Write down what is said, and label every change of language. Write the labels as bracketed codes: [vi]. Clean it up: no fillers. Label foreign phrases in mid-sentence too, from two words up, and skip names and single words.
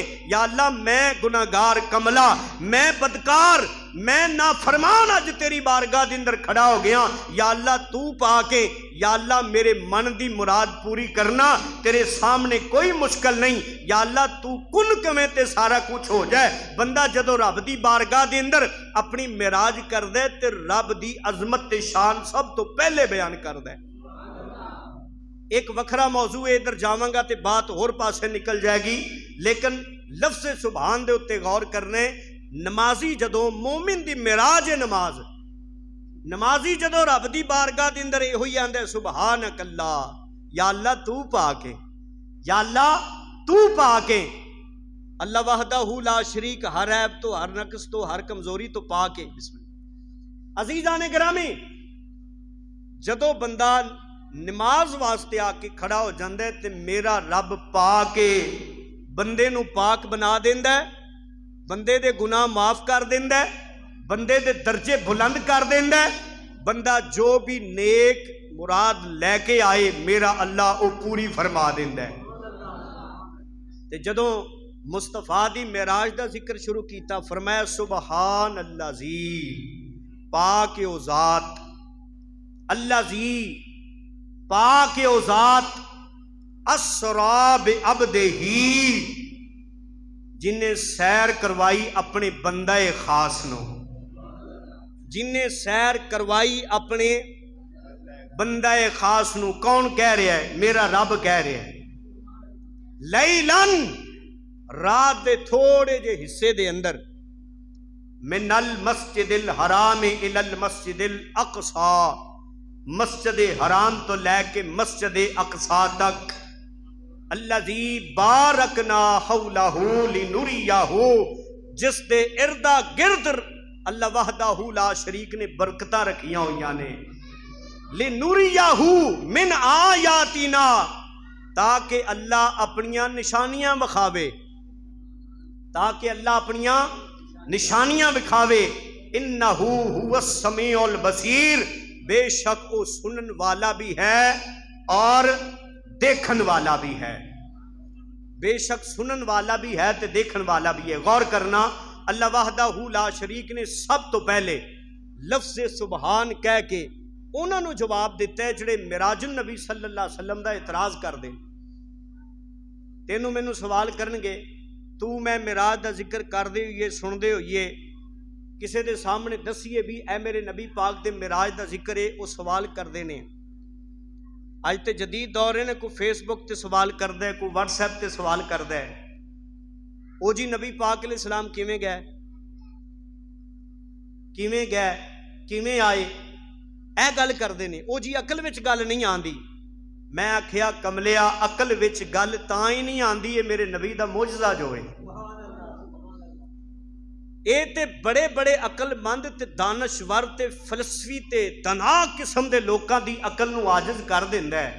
[pa] یا اللہ میں گناہگار کملا، میں بدکار، میں نافرمان اج تیری بارگاہ دے اندر کھڑا ہو گیا، یا اللہ تو پاک ہے۔ یا اللہ میرے من دی مراد پوری کرنا تیرے سامنے کوئی مشکل نہیں، یا اللہ تو کن کمیں تے سارا کچھ ہو جائے۔ بندہ جدو رب دی بارگاہ دے اندر اپنی معراج کر دے تے رب دی عظمت تے شان سب تو پہلے بیان کر دے۔ ایک وکھرا موضوع ہے، ادھر جاواں گا تے بات اور پاسے نکل جائے گی، لیکن لفظ سبحان دے اتے غور کرنے۔ نمازی جدو مومن دی معراج ہے، نمازی جدو رب دی بارگاہ دے اندر ہوئی آندے [ar] سبحانک اللہ، [pa] یا اللہ تو پاک ہے، یا اللہ تو پاک ہے۔ [ar] اللہ وحدہ لا شریک، [pa] ہر عیب تو، ہر نقص تو، ہر کمزوری تو پاک ہے۔ بسم اللہ۔ عزیزان گرامی، جدو بندہ نماز واسطے آ کے کھڑا ہو جاندے تے میرا رب پاک ہے، بندے نو پاک بنا دیندا ہے، بندے دے گناہ معاف کر دیندا ہے، بندے دے درجے بلند کر دیندا ہے۔ بندہ جو بھی نیک مراد لے کے آئے میرا اللہ او پوری فرما دیندا ہے۔ تے جدوں مصطفیٰ دی معراج دا ذکر شروع کیتا فرمایا [ar] سبحان اللہ زی، [pa] پاک او ذات، [ar] اللہ زی [pa] پاک او ذات، [ar] اسرا بعبدہ، [pa] جن نے سیر کروائی اپنے بندہ خاص نو، جن نے سیر کروائی اپنے بندہ خاص نو۔ کون کہہ رہا ہے؟ میرا رب کہہ رہا ہے۔ لیلن، رات دے تھوڑے جے حصے دے اندر، [ar] من المسجد الحرام الی المسجد [pa] الاقصی، مسجد حرام تو لے کے مسجد اقصی تک، [ar] الذی بارکنا حولہ لنریہ، [pa] جس دے اردا گرد [ar] اللہ وحدہ لا شریک [pa] نے برکتاں رکھیاں ہوئیاں نے، [ar] لنریہ من آیاتنا، [pa] تاکہ اللہ اپنیاں نشانیاں بکھاوے، تاکہ اللہ اپنیاں نشانیاں بکھاوے۔ [ar] انہ هو السمیع البصیر، [pa] بے شک وہ سنن والا بھی ہے اور دیکھن والا بھی ہے، بے شک سنن والا بھی ہے تے دیکھن والا بھی ہے۔ غور کرنا، [ar] اللہ وحدہ لا شریک [pa] نے سب تو پہلے لفظ سبحان کہہ کے انہوں نے جواب دیتا ہے جڑے معراج [ar] النبی صلی اللہ علیہ وسلم [pa] دا اعتراض کر دیں۔ تینوں مینوں سوال کرن گے، تو میں معراج دا ذکر کر دے ہوئے سن دے ہوئے کسے دے سامنے دسیے بھی اے میرے نبی پاک دے معراج دا ذکر ہے، وہ سوال کر دے نے۔ آج تے جدید دور ہے، کوئی فیس بک تے سوال کردا ہے، کوئی واٹس ایپ تے سوال کردا ہے، او جی نبی پاک علیہ السلام کیویں گئے، کیویں گئے، کیویں آئے، اے گل کردے نے۔ او جی عقل وچ گل نہیں آندی۔ میں آکھیا کملیا عقل وچ گل تاں ہی نہیں آندی ہے میرے نبی دا معجزہ جو ہے۔ اے تے بڑے بڑے عقل مند تے دانشور تے فلسفی تے دنا قسم دے لوکاں دی عقل نو عاجز کر دیندا ہے۔